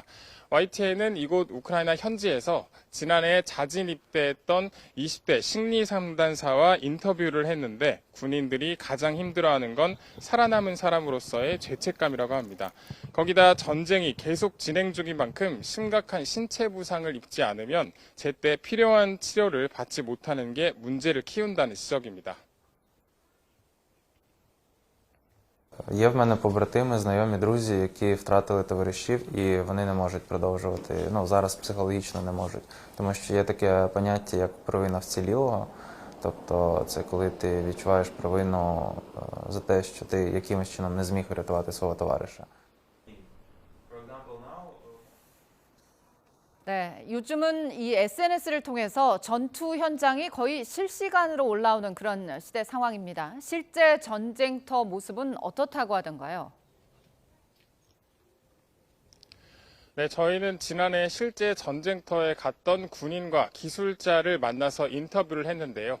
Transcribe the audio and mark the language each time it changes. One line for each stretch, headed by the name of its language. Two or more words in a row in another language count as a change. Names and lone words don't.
Korean: YTN은 이곳 우크라이나 현지에서 지난해 자진 입대했던 20대 심리 상담사와 인터뷰를 했는데 군인들이 가장 힘들어하는 건 살아남은 사람으로서의 죄책감이라고 합니다. 거기다 전쟁이 계속 진행 중인 만큼 심각한 신체 부상을 입지 않으면 제때 필요한 치료를 받지 못하는 게 문제를 키운다는 지적입니다.
Ukrainian: Є в мене побратими, знайомі, друзі, які втратили товаришів і вони не можуть продовжувати, зараз психологічно не можуть. Тому що є таке поняття, як провина вцілілого. Тобто це коли ти відчуваєш провину за те, що ти якимось чином не зміг врятувати свого товариша.
Korean: 네, 요즘은 이 SNS를 통해서 전투 현장이 거의 실시간으로 올라오는 그런 시대 상황입니다. 실제 전쟁터 모습은 어떻다고 하던가요? 네, 저희는 지난해 실제 전쟁터에 갔던 군인과 기술자를 만나서 인터뷰를 했는데요.